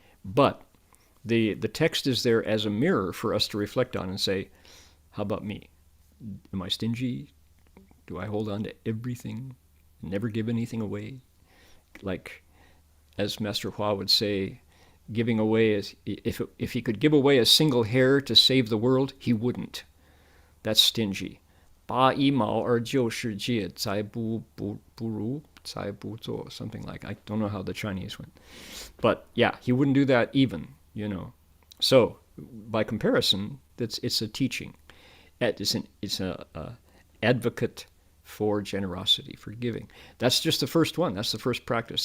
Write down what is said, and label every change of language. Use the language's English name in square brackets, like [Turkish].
[English] But the text is there as a mirror for us to reflect on and say, how about me? Am I stingy? Do I hold on to everything? Never give anything away? Like, as Master Hua would say, giving away, if he could give away a single hair to save the world, he wouldn't. That's stingy. [Chinese] 拔一毛而救世界，才不如，才不做, [English] something like. I don't know how the Chinese went. But yeah, he wouldn't do that even, So, by comparison, it's a teaching. It's an advocate for generosity, for giving. That's just the first one. That's the first practice.